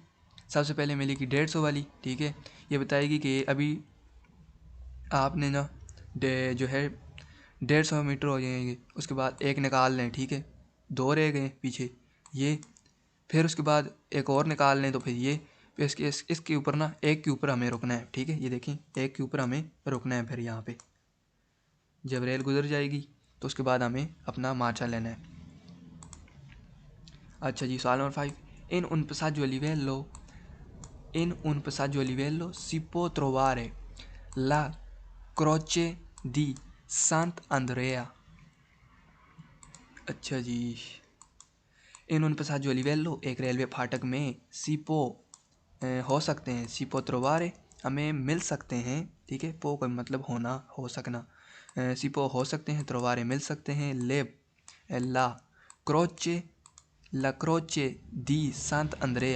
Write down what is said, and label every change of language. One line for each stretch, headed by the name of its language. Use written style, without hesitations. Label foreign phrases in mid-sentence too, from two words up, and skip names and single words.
Hindi: सबसे पहले मिलेगी 150 वाली, ठीक है, ये बताएगी कि अभी आपने ना जो है 150 मीटर हो जाएंगे, उसके बाद एक निकाल लें, ठीक है, 2 रह गए पीछे, ये फिर उसके बाद एक और निकाल लें, तो फिर ये फिर इसके ऊपर ना, एक के ऊपर हमें रुकना है, ठीक है, ये देखें, एक के ऊपर हमें रुकना है। फिर यहाँ पे जब रेल गुजर जाएगी तो उसके बाद हमें अपना मार्चा लेना है। अच्छा जी, सवाल नंबर 5।
Italian: इन un passaggio a livello si può trovare la croce di Sant'Andrea।
Hindi: अच्छा जी,
Italian: in un passaggio a livello
Hindi: एक रेलवे फाटक में
Italian: si può
Hindi: हो सकते हैं,
Italian: si può trovare
Hindi: हमें मिल सकते हैं, ठीक है, पो का मतलब होना, हो सकना,
Italian: si può
Hindi: हो सकते हैं,
Italian: trovare
Hindi: मिल सकते हैं,
Italian: la croce la croce di Sant'Andrea.